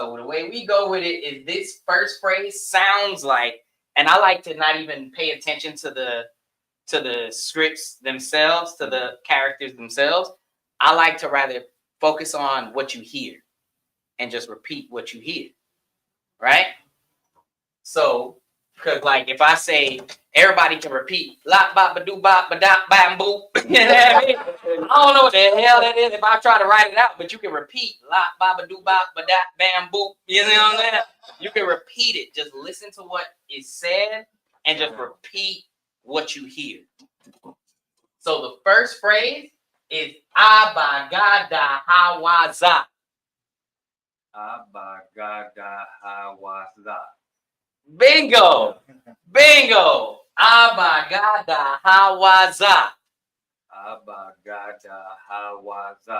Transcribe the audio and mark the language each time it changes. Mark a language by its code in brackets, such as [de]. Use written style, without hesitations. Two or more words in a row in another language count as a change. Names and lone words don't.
[en] So, the way we go with it is this first phrase sounds like, and I like to not even pay attention to the scripts themselves, to the characters themselves. I like to rather focus on what you hear and just repeat what you hear, right? So, because like if I say everybody can repeat la ba ba do ba ba da bam boop, you know what I mean? I don't know what the hell that is if I try to write it out, but you can repeat la ba ba do ba ba da bam boop. You know what I'm saying? You can repeat it. Just listen to what is said and just repeat what you hear. So the first phrase is [ar] أبجد هوز. أبجد هوز. [en] Bingo! Bingo! [ar] أبجد هوز. أبجد هوز.